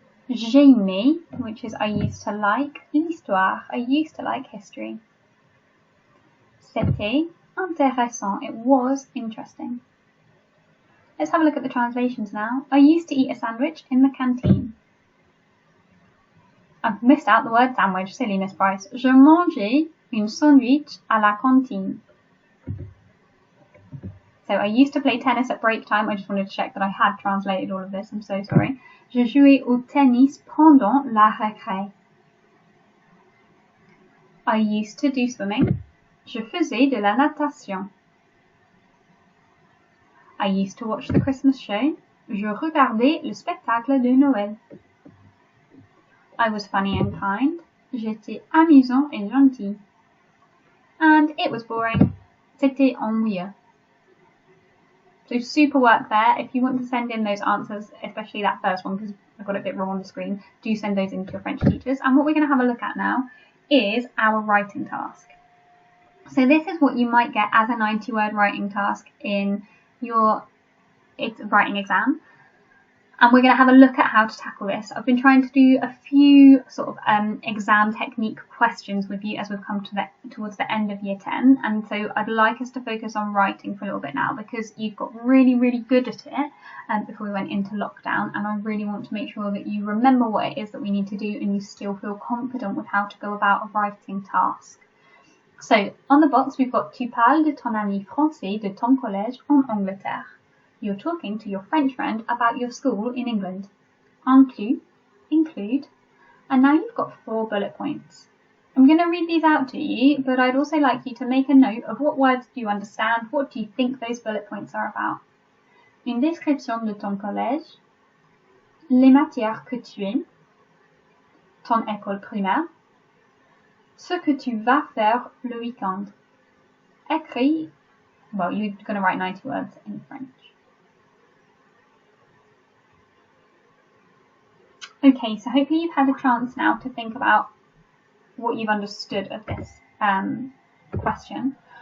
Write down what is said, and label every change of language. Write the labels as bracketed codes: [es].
[fr] J'aimais, [en] which is I used to like, [fr] l'histoire, [en] I used to like history. [fr] C'était intéressant, [en] it was interesting. Let's have a look at the translations now. I used to eat a sandwich in the canteen. I've missed out the word sandwich, silly Miss Bryce. [fr] Je mangeais une sandwich à la cantine. [en] So I used to play tennis at break time. I just wanted to check that I had translated all of this. I'm so sorry. [fr] Je jouais au tennis pendant la récré. [en] I used to do swimming. [fr] Je faisais de la natation. [en] I used to watch the Christmas show. [fr] Je regardais le spectacle de Noël. [en] I was funny and kind. [fr] J'étais amusant et gentil. [en] And it was boring. [fr] C'était ennuyeux. [en] So super work there. If you want to send in those answers, especially that first one because I got it a bit wrong on the screen, do send those in to your French teachers. And what we're going to have a look at now is our writing task. So this is what you might get as a 90-word writing task in your writing exam. And we're going to have a look at how to tackle this. I've been trying to do a few sort of exam technique questions with you as we've come towards the end of year 10. And so I'd like us to focus on writing for a little bit now because you've got really, really good at it before we went into lockdown. And I really want to make sure that you remember what it is that we need to do and you still feel confident with how to go about a writing task. So on the box, we've got [fr] Tu parles de ton ami français de ton collège en Angleterre. [en] You're talking to your French friend about your school in England. Include. And now you've got 4 bullet points. I'm going to read these out to you, but I'd also like you to make a note of what words do you understand, what do you think those bullet points are about. [fr] Une description de ton collège, les matières que tu aimes, ton école primaire, ce que tu vas faire le week-end. Écris, [en] well, you're going to write 90 words in French. Okay, so hopefully you've had a chance now to think about what you've understood of this question.